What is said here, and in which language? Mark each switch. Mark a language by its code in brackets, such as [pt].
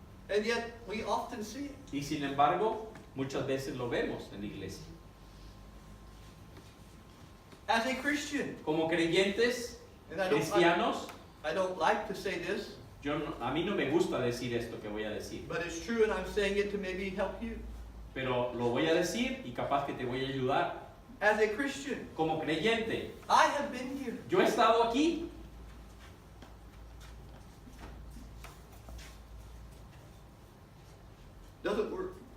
[en] And yet we often see it. [es] Y sin embargo, muchas veces lo vemos en la iglesia. [en] As a Christian, [es] Como creyentes, [en] and I [es] cristianos, [en] don't like to say this, [es] a mí no me gusta decir esto que voy a decir, [en] but it's true, and I'm saying it to maybe help you. [es] pero lo voy a decir y capaz que te voy a ayudar. [en] As a Christian, [es] Como creyente, [en] I have been here. [es] yo he estado aquí. [en] Doesn't work.